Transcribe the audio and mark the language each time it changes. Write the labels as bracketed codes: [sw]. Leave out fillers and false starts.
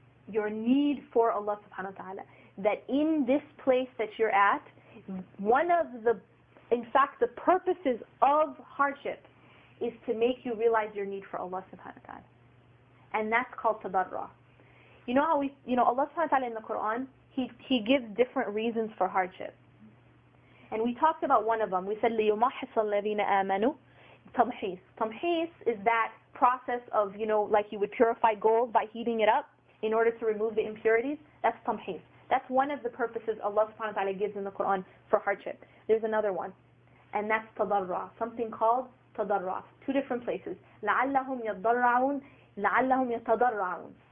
[en] Your need for Allah subhanahu wa ta'ala. That in this place that you're at, in fact, the purposes of hardship is to make you realize your need for Allah subhanahu wa ta'ala. And that's called tadarra. You know how Allah subhanahu wa ta'ala in the Quran, He gives different reasons for hardship. And we talked about one of them. We said, [ar] لِيُمَحِّصَ الَّذِينَ آمَنُوا تَمْحِيص. [en] Tamhis is that process of, like you would purify gold by heating it up in order to remove the impurities. That's tamhis. That's one of the purposes Allah subhanahu wa ta'ala gives in the Quran for hardship. There's another one, and that's tadarra, something called tadarra. Two different places. [ar] لَعَلَّهُمْ يَضَّرَّعُونَ لَعَلَّهُمْ يَتَضَرَّعُونَ.